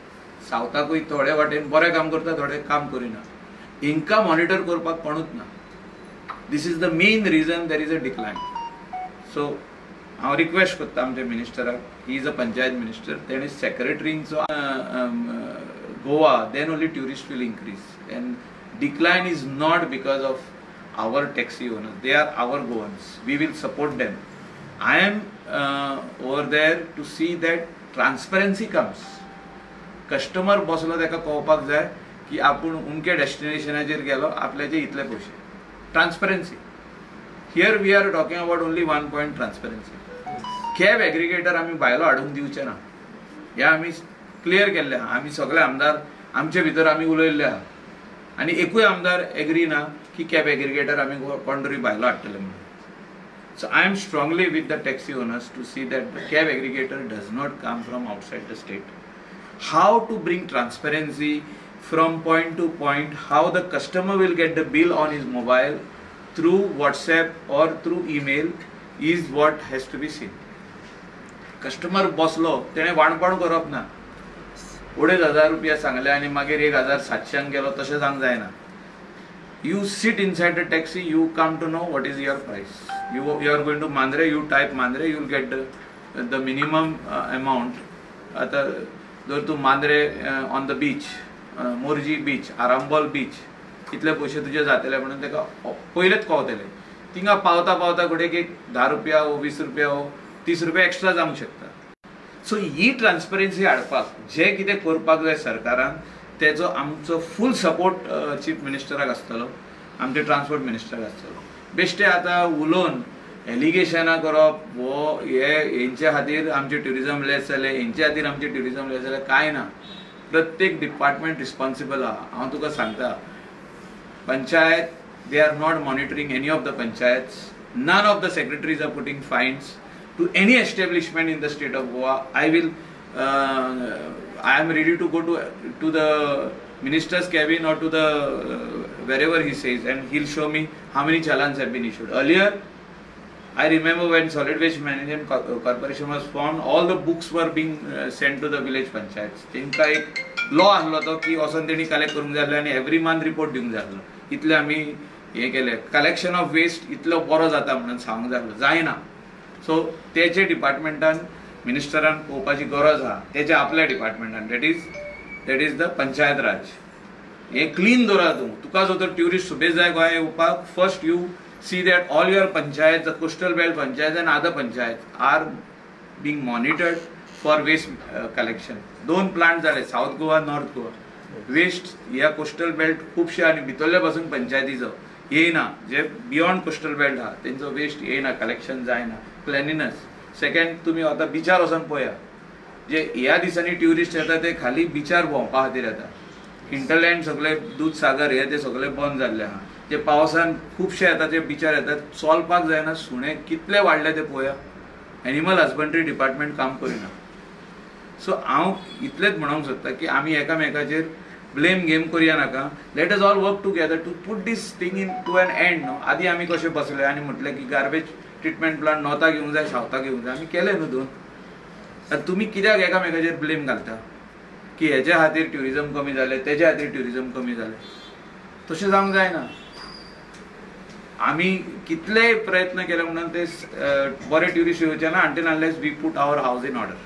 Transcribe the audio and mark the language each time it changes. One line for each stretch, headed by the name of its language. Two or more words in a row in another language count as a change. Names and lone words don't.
Konkani: सावथाकूय थोडे वाटेन बरें काम करता, थोडे काम करिना, हिंकां मॉनिटर करपाक कोणूच ना।
English: This is the main reason there is a decline.
Konkani: सो हांव रिक्वेस्ट करता आमच्या मिनिस्टराक,
English: He is a panchayat minister,
Konkani: तेणे सेक्रेटरींचो Goa,
English: then only tourists will increase. And decline is not because of our taxi owners. They are our Goans. We will support them. I am over there to see that transparency comes.
Konkani: Customer बसलो तेका कळपाक जाय की आपूण उमके डेस्टिनेशनाचेर गेलो, आपल्याचे इतले पयशे। ट्रान्सपरन्सी।
English: Here we are talking about only one point, transparency. cab aggregator
Konkani: आमी भायलो हाडून दिवचे ना, हे आमी क्लियर केल्ले आहा। आमी सगळे आमदार आमचे भितर आमी उलयल्ले आहा आनी एकूय आमदार एग्री ना की
English: cab aggregator
Konkani: आमी कोण तरी भायलो हाडटले म्हणून।
English: So I am strongly with the taxi owners to see that the cab aggregator does not come from outside the state. How to bring transparency from point to point, how the customer will get the bill on his mobile through WhatsApp or through email is what has to be seen.
Konkani: कस्टमर बसलो तेणे वाणपण करप ना, 2,500 रुपया सांगले आनी मागीर 1,700 गेलो तशें जावंक जायना।
English: You sit inside the taxi, you come to know what is your price. You are going to Mandrem, you type Mandrem, You will get the minimum amount.
Konkani: आतां जर तूं मांद्रे
English: on the beach,
Konkani: मोरजी बीच, आरांबोल बीच, इतले पयशे तुजे जातले म्हणून तेका पयलेच कळटले। थिंगा पावता पावता घडये एक 10 रुपया हो 20 रुपया हो 30 रुपया एक्स्ट्रा जावंक शकता। सो ही ट्रान्सपरन्सी हाडपाक जे कितें करपाक जाय सरकारान तेजो आमचो
English: full support
Konkani: चीफ मिनिस्टराक आसतलो, आमच्या ट्रान्सपोर्ट मिनिस्टराक आसतलो। बेश्टे आतां उलोवन एलिगेशनां करप वो हेंचे खातीर आमचे ट्युरिजम लेस जाले, हेंचे खातीर आमचे ट्युरिजम लेस जाले, कांय ना. प्रत्येक
English: department responsible
Konkani: आहा. हांव तुका सांगता, पंचायत
English: they are not monitoring any of the panchayats. None of the secretaries are putting fines to any establishment in the state of Goa. I am ready to go to the minister's cabin or to the wherever he says, and he'll show me how many challans have been issued. Earlier, I remember when Solid Waste Management Corporation was formed, all the books were being sent to the village panchayats.
Konkani: तेंका एक लॉ आसलो तो की वचून तेणी कलेक्ट करूंक जाय आसलें आनी
English: every month
Konkani: रिपोर्ट दिवंक जाय आसलो. इतले आमी हे केले.
English: collection of waste
Konkani: इतलो बरो जाता म्हणून सांगूंक जाय आसलो, जायना. सो तेचे डिपार्टमेंटान मिनिस्टरान पळोवपाची गरज आहा, तेचे आपल्या डिपार्टमेंटान,
English: that is the panchayat raj.
Konkani: हे क्लीन दवरा तूं. तुका जर तर ट्युरिस्ट सुबेज जाय गोंया येवपाक,
English: First you see that all your panchayats, the coastal belt panchayats and other panchayats are being monitored for waste collection.
Konkani: दोन प्लांट झाले, साऊथ गोवा, नॉर्थ गोवा. वेस्ट ह्या
English: coastal belt
Konkani: खुबशे आनी भितरल्या पासून पंचायतीचो येयना, जे
English: beyond coastal belt
Konkani: आहा तेंचो वेस्ट येयना, कलेक्शन जायना. क्लेनिनस. सेकंड, तुम्ही आता बिचार वचून पळया, जे ह्या दिसांनी ट्युरिस्ट येता ते खाली बिचार भोंवपा खातीर येता. हिंटरलँड सगळे, दूधसागर हे ते सगळे बंद जाल्ले आहा. जे पावसान खुबशे येता, जे बिचार येतात, चलपाक जायना. सुणे कितले वाडले ते पळया.
English: animal husbandry department
Konkani: काम करिना. सो हांव इतलेच म्हणूंक सोदता की आमी एकामेकाचेर
English: blame game
Konkani: करुया नाका.
English: Let us all work together to put this thing in to an end.
Konkani: न्हू, आदी आमी कशे बसले आनी म्हटले की
English: garbage treatment plant
Konkani: नॉर्थाक घेवंक जाय, सावथाक घेवंक जाय. आमी केले न्हू दोन. तुमी कित्याक एकामेकाचेर ब्लेम घालता की हेच्या खातीर ट्युरिजम कमी जाले, तेच्या खातीर ट्युरिजम कमी जाले? तशें जावंक जायना. आमी कितलेय प्रयत्न केले म्हणून ते बरे ट्युरिस्ट येवचे ना
English: until unless we put our house in order.